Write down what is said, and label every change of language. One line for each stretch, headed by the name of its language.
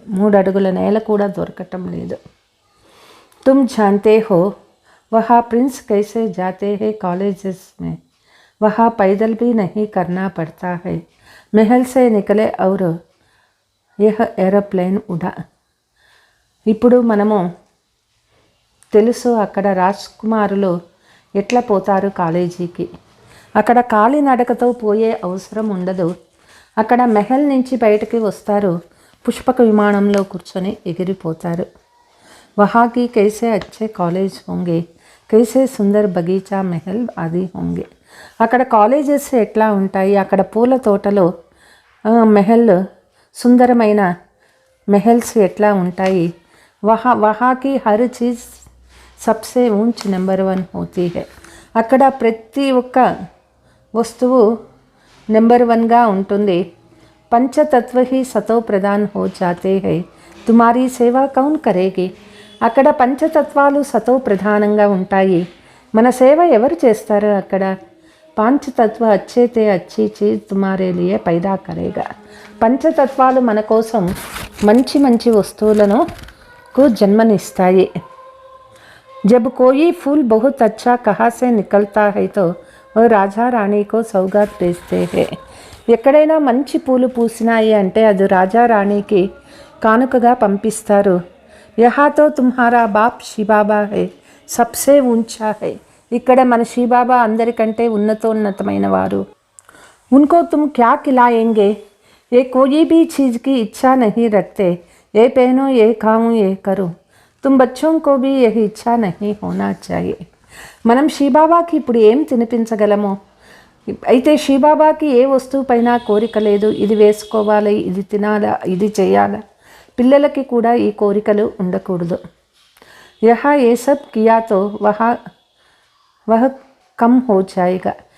Telugu: 3 అడుగుల నేల కూడా దొరకటం లేదు.
Hindi: तुम जानते हो वहाँ प्रिंस कैसे जाते हैं कॉलेजेस में. वहाँ पैदल भी नहीं करना पड़ता है. महल से निकले और यह एरोप्लेन उड़ा.
Telugu: ఇప్పుడు మనము తెలుసు అక్కడ రాజ్కుమారులు ఎట్లా పోతారు కాలేజీకి. అక్కడ కాలినడకతో పోయే అవసరం ఉండదు. అక్కడ మెహల్ నుంచి బయటకి వస్తారు, పుష్పక విమానంలో కూర్చొని ఎగిరిపోతారు.
Hindi: वहाँ की कैसे अच्छे कॉलेज होंगे, कैसे सुंदर बगीचा महल आदि होंगे.
Telugu: అక్కడ కాలేజెస్ ఎట్లా ఉంటాయి, అక్కడ పూల తోటలో మెహల్ సుందరమైన మెహల్స్ ఎట్లా ఉంటాయి.
Hindi: वहाँ की हर चीज़ सबसे ऊंच नंबर 1 होती है.
Telugu: అక్కడ ప్రతి ఒక్క వస్తువు నెంబర్ 1గా ఉంటుంది.
Hindi: पंचतत्व ही सतो प्रधान हो जाते हैं, तुम्हारी सेवा कौन करेगी.
Telugu: అక్కడ పంచతత్వాలు సతో ప్రధానంగా ఉంటాయి, మన సేవ ఎవరు చేస్తారు అక్కడ.
Hindi: పాంచతత్వ అచ్చే తే అచ్చి చీజ్ తుమారే లియే పైదా కరేగా.
Telugu: పంచతత్వాలు మన కోసం మంచి మంచి వస్తువులను జన్మనిస్తాయి.
Hindi: जब कोई फूल बहुत अच्छा कहाँ से निकलता है तो वो राजा रानी को सौगात भेजते हैं.
Telugu: ఎక్కడైనా మంచి పూలు పూసినాయి అంటే అది రాజా రాణికి కానుకగా పంపిస్తారు.
Hindi: यहाँ तो तुम्हारा बाप శిబాబా है सबसे ऊंचा है.
Telugu: ఇక్కడ మన శిబాబా అందరికంటే ఉన్నతోన్నతమైన వారు.
Hindi: उनको तुम क्या खिलाएंगे. ये कोई भी चीज़ की इच्छा नहीं रखते. ये पहनो, ये खाऊं, ये करूं. तुम बच्चों को भी यही इच्छा नहीं होना चाहिए.
Telugu: మనం శ్రీబాబాకి ఇప్పుడు ఏం తినిపించగలమో, అయితే శ్రీబాబాకి ఏ వస్తువు పైన కోరిక లేదు, ఇది వేసుకోవాలి, ఇది తినాలా, ఇది చేయాలా. పిల్లలకి కూడా ఈ కోరికలు ఉండకూడదు.
Hindi: యహా ఏ సబ్ కియాతో వహ కమ్ హో జాయేగా.